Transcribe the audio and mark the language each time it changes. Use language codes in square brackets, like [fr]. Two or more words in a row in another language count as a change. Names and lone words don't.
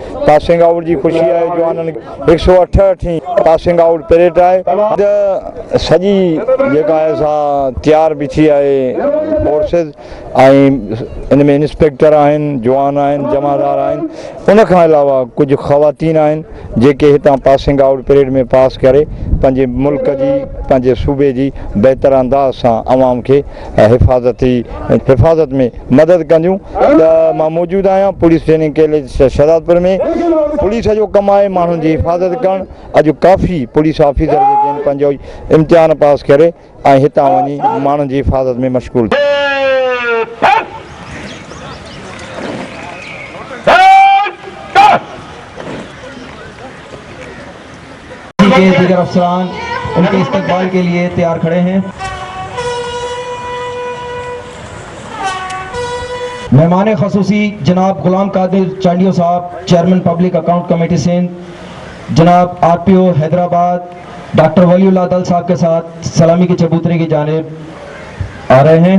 [en] passing out [sd] की खुशी है जवाननि 168 [en] passing out parade [sd] है सजी जेका है सा तैयार भी थी है फोर्सेस इन में इंस्पेक्टर आहिनि जवान आहिनि जमादार आहिनि उन खां अलावा कुछ ख़वातीन आहिनि जेके हितां [en] passing out parade [sd] में पास करे पंहिंजे मुल्क जी पंहिंजे सूबे जी बहितर अंदाज़ सां आवाम खे हिफ़ाज़त में मदद कंदियूं। त मां मौजूदु आहियां पुलिस ट्रेनिंग कॉलेज शहदादपुर में। पुलिस जो कमु आहे माण्हुनि जी हिफ़ाज़त करणु। अॼु काफ़ी [en] police officer [sd] जेके आहिनि पंहिंजो इम्तिहान पास करे ऐं हितां वञी माण्हुनि जी हिफ़ाज़त में मशगूल [ur] کے دیگر افسران ان کے استقبال کے لیے تیار کھڑے ہیں. مہمان خصوصی جناب غلام قادر چانڈیو صاحب چیئرمین پبلک اکاؤنٹ کمیٹی سندھ، جناب RPO حیدرآباد ڈاکٹر ولی اللہ دل صاحب کے ساتھ سلامی کے چبوترے کی جانب آ رہے ہیں.